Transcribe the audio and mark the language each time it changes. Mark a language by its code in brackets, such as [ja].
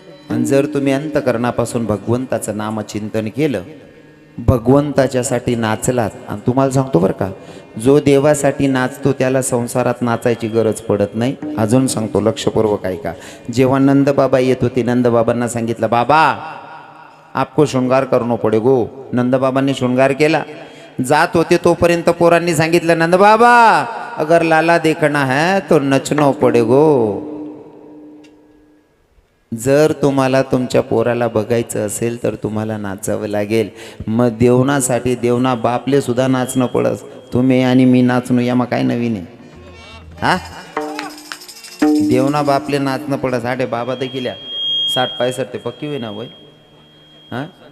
[mr] आणि जर तुम्ही अंतकरणापासून भगवंताचं नामचिंतन केलं, भगवंताच्यासाठी नाचलात, आणि तुम्हाला सांगतो बरं का, जो देवासाठी नाचतो त्याला संसारात नाचायची गरज पडत नाही. अजून सांगतो, लक्षपूर्वक ऐका. जेव्हा नंदबाबा येत होते, नंदबाबांना सांगितलं, [hi] बाबा आपको शृंगार करणं पडे गो. [mr] नंदबाबांनी शृंगार केला. जात होते तोपर्यंत पोरांनी सांगितलं, नंदबाबा [hi] अगर लाला देखना है तो नचनो पडेगो. [mr] जर तुम्हाला तुमच्या पोराला बघायचं असेल तर तुम्हाला नाचावं लागेल. [ahr] मग देवनासाठी देवना बापले सुद्धा नाचणं पडस. तुम्ही आणि मी नाचणं यामा काय नवीन आहे हा. देवना बापले नाचणं पडस. आठे बाबा देखील 60-65 ते पक्की होई ना वय हा.